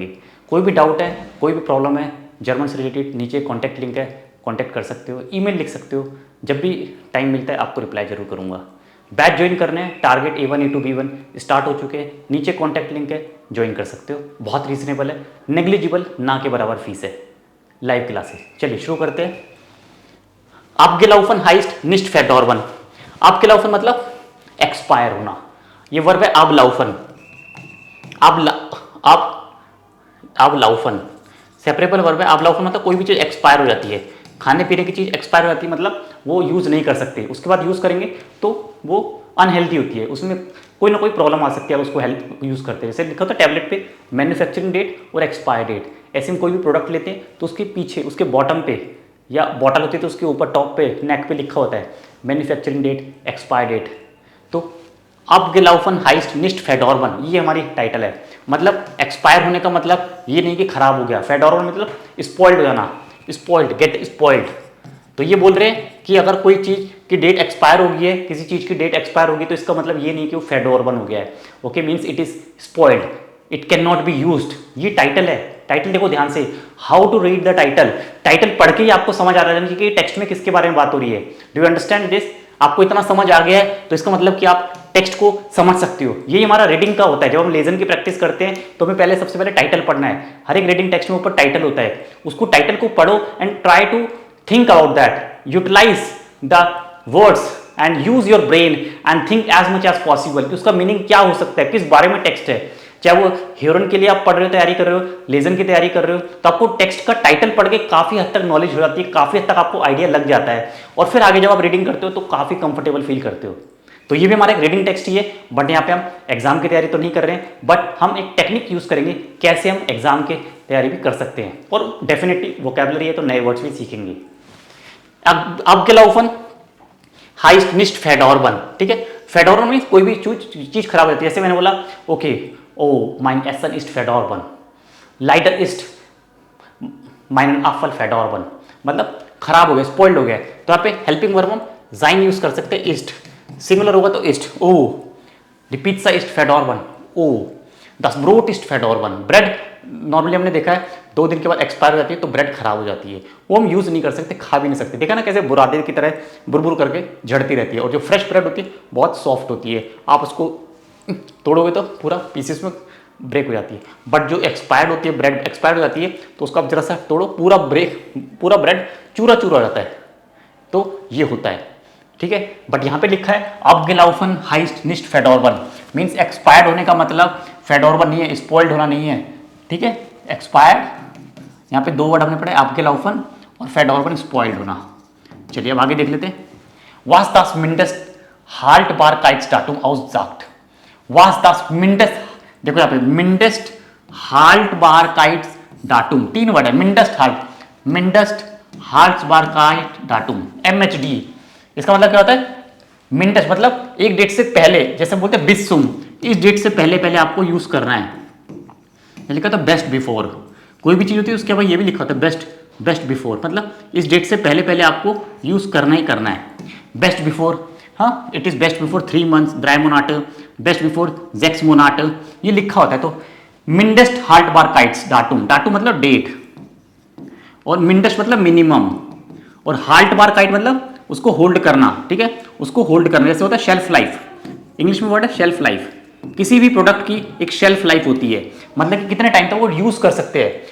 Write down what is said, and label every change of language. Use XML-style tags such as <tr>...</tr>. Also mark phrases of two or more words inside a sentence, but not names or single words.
<hi>कोई भी डाउट है, कोई भी प्रॉब्लम है जर्मन से रिलेटेड, नीचे</hi> <en>contact link</en> <hi>है, कॉन्टैक्ट कर सकते हो, ईमेल लिख सकते हो. जब भी टाइम मिलता है आपको रिप्लाई जरूर करूँगा.</hi> <en>batch join</en> <hi>करने हैं, टारगेट A1 A2 B1 स्टार्ट हो चुके हैं. नीचे</hi> <en>contact link</en> <hi>है, ज्वाइन कर सकते हो. बहुत रीजनेबल है, नेग्लिजिबल ना के बराबर फीस है.</hi> <en>live classes.</en> <hi>चलिए शुरू करते हैं.</hi> <de>Abgelaufen heißt nicht verdorben.</de> <hi>Abgelaufen मतलब एक्सपायर होना. ये वर्ब है ablaufen. ablaufen</hi> <en>separable verb</en> <hi>है. ablaufen मतलब कोई भी चीज़ एक्सपायर हो जाती है. खाने पीने की चीज़ एक्सपायर हो जाती है मतलब वो यूज़ नहीं कर सकते, उसके बाद यूज़ करेंगे तो वो अनहेल्दी होती है, उसमें कोई ना कोई प्रॉब्लम आ सकती है उसको</hi> <en>help use</en> <hi>करते हैं. जैसे लिखा होता है टैबलेट पे</hi> <en>manufacturing date</en> <hi>और</hi> <en>expire date.</en> <hi>ऐसे में कोई भी प्रोडक्ट लेते हैं तो उसके पीछे, उसके बॉटम पे या बॉटल होती है तो उसके ऊपर टॉप पे, नेक पे लिखा होता है</hi> <en>manufacturing date, expire date.</en> <de>तो Abgelaufen heißt nicht verdorben,</de> <hi>ये हमारी टाइटल है. मतलब एक्सपायर होने का मतलब ये नहीं कि खराब हो गया. फेडोरबन मतलब स्पॉइल्ड हो जाना,</hi> <en>spoiled, get spoiled.</en> <hi>तो ये बोल रहे हैं कि अगर कोई चीज़ की डेट एक्सपायर हो गई है, किसी चीज़ की डेट एक्सपायर होगी तो इसका मतलब ये नहीं कि वो फेडोरबन हो गया है.</hi> <en>okay, means it is spoiled, it can not be used.</en> <hi>ये टाइटल है. टाइटल देखो ध्यान से,</hi> <en>how to read the title.</en> <hi>टाइटल पढ़ के ही आपको समझ आ रहा है कि टेक्स्ट में किसके बारे में बात हो रही है.</hi> <en>do you understand this?</en> <hi>आपको इतना समझ आ गया है तो इसका मतलब कि आप टेक्स्ट को समझ सकते हो. यही हमारा रीडिंग का होता है. जब हम लेजन की प्रैक्टिस करते हैं तो हमें पहले सबसे पहले टाइटल पढ़ना है. हर एक</hi> <en>reading text</en> <hi>में ऊपर टाइटल होता है. उसको टाइटल को पढ़ो</hi> <en>and try to think about that. utilize the words and use your brain and think as much as possible</en> <hi>कि उसका मीनिंग क्या हो सकता है, किस बारे में टेक्स्ट है. चाहे वो ह्यूरन के लिए आप पढ़ रहे हो, तैयारी कर रहे हो, लेजन की तैयारी कर रहे हो, तो आपको टेक्स्ट का टाइटल पढ़ के काफी हद तक नॉलेज हो जाती है, काफी हद तक आपको आइडिया लग जाता है और फिर आगे जब आप रीडिंग करते हो तो काफी</hi> <en>comfortable feel</en> <hi>करते हो. तो ये भी हमारा एक</hi> <en>reading text</en> <hi>ही है, बट यहाँ पे हम एग्जाम की तैयारी तो नहीं कर रहे हैं, बट हम एक</hi> <en>technique use</en> <hi>करेंगे कैसे हम एग्जाम की तैयारी भी कर सकते हैं. और डेफिनेटली वोकैबुलरी है तो नए वर्ड्स भी सीखेंगे.</hi> <de>Abgelaufen heißt nicht verdorben.</de> <hi>ठीक है, फेडोरबन मीन्स कोई भी चीज खराब हो जाती है. जैसे मैंने बोला ओके, ओ</hi> <de>mein Essen ist verdorben, leider ist mein Apfel verdorben,</de> <hi>मतलब खराब हो गया, स्पॉइल्ड हो गया. तो यहाँ पे</hi> <en>helping verb</en> <hi>हम sein यूज कर सकते हैं, ist. सिंगुलर होगा तो ist.</hi> <de>ओ die Pizza ist verdorben. ओ das Brot ist verdorben.</de> <en>bread normally</en> <hi>हमने देखा है 2 दिन के बाद एक्सपायर हो जाती है तो ब्रेड खराब हो जाती है, वो हम यूज नहीं कर सकते, खा भी नहीं सकते. देखा ना कैसे बुरादे की तरह बुरबुर करके झड़ती रहती है. और जो</hi> <en>fresh bread</en> <hi>होती है बहुत सॉफ्ट होती है, आप उसको तोड़ोगे तो पूरा पीसेस में ब्रेक हो जाती है. बट जो एक्सपायर्ड होती है,</hi> <en>bread expire</en> <hi>हो जाती है तो उसको आप जरा सा तोड़ो, पूरा ब्रेड चूरा चूरा हो जाता है. तो ये होता है. ठीक है, बट यहाँ पे लिखा है</hi> <de>Abgelaufen heißt nicht verdorben,</de> <en>means expired</en> <hi>होने का मतलब फेडोरबन नहीं है, स्पॉइल्ड होना नहीं है. ठीक है, एक्सपायर्ड, यहाँ पे 2 वर्ड हमने पढ़े Abgelaufen और फेडोरबन, स्पॉइल्ड होना. चलिए अब आगे देख लेते हैं.</hi> <de>Was das Mindesthaltbarkeitsdatum aussagt. Was das Mindest,</de> <hi>देखो यहाँ पे</hi> <de>Mindest Haltbarkeitsdatum</de> <hi>3 वर्ड है.</hi> <de>Mindest Haltbarkeitsdatum MHD.</de> <hi>इसका मतलब क्या होता है? मिंटस मतलब एक डेट से पहले, जैसे बोलते हैं बिस्सुम, इस डेट से पहले पहले आपको यूज करना है. लिखा था</hi> <en>best before.</en> <hi>कोई भी चीज होती है उसके बाद ये भी लिखा होता है</hi> <en>best before,</en> <hi>मतलब इस डेट से पहले पहले आपको यूज करना ही करना है.</hi> <en>best before, हाँ, it is best before 3 months, 3 Monate, best before 6 Monate,</en> <hi>ये लिखा होता है. तो</hi> <de>Mindest Haltbarkeitsdatum,</de> <hi>डाटुम मतलब डेट, और मिंडेस्ट मतलब मिनिमम, और हाल्टबारकाइट मतलब उसको होल्ड करना, ठीक है, उसको होल्ड करना, जैसे होता है</hi> <en>shelf life,</en> <hi>इंग्लिश में वर्ड है</hi> <en>shelf life.</en> <hi>किसी भी प्रोडक्ट की एक</hi> <en>shelf life</en> <hi>होती है, मतलब कि कितने टाइम तक वो यूज कर सकते हैं।</hi>